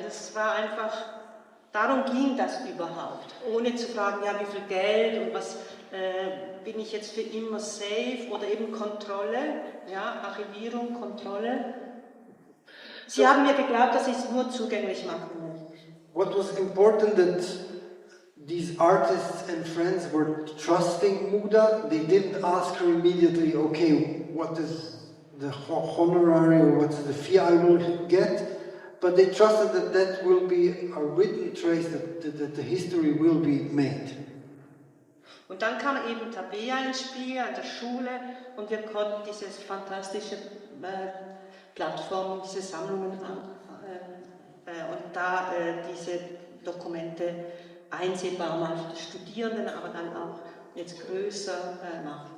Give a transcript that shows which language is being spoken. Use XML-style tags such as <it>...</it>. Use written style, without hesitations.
<de>Das war einfach, darum ging das überhaupt. Ohne zu fragen, ja, wie viel Geld und was bin ich jetzt für immer safe oder eben Kontrolle, ja, Archivierung, Kontrolle. Sie haben mir geglaubt, dass ich es nur zugänglich machen will.</de> <en>What was important that these artists and friends were trusting Muda. They didn't ask her immediately, okay, what is the honorary or what is the fee I will get? But they trusted that that will be a written trace, that the history will be made.</en> <de>Und dann kam eben Tabea ins Spiel an der Schule und wir konnten diese fantastische Plattformen, diese Sammlungen und da diese Dokumente einsehbar machen für die Studierenden, aber dann auch jetzt größer machen.</de>